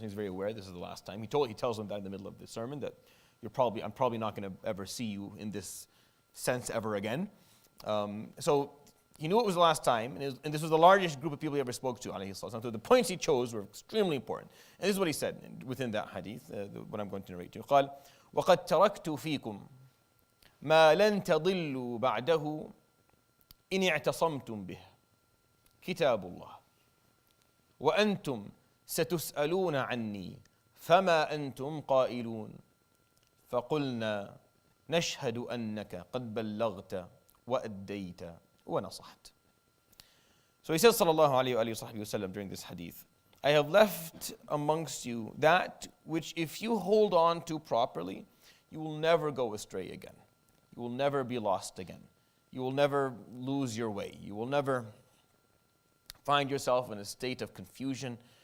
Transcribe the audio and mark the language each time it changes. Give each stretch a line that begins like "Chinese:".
English: He's very aware this is the last time. He tells them that in the middle of the sermon, that I'm probably not going to ever see you in this sense ever again. So he knew it was the last time, and this was the largest group of people he ever spoke to, ﷺ. So the points he chose were extremely important. And this is what he said within that hadith, what I'm going to narrate to you.
Arabic: قال وقد تركت فيكم ما لن تضلوا بعده إن اعتصمتم به كتاب الله وأنتم ستسألون عني فما أنتم قائلون فقلنا نشهد أنك قد بلغت وأديت ونصحت.
English: So he says, sallallahu alayhi wa sallam, during this hadith, I have left amongst you that which if you hold on to properly, you will never go astray again. You will never be lost again. You will never lose your way. You will never find yourself in a state of confusion.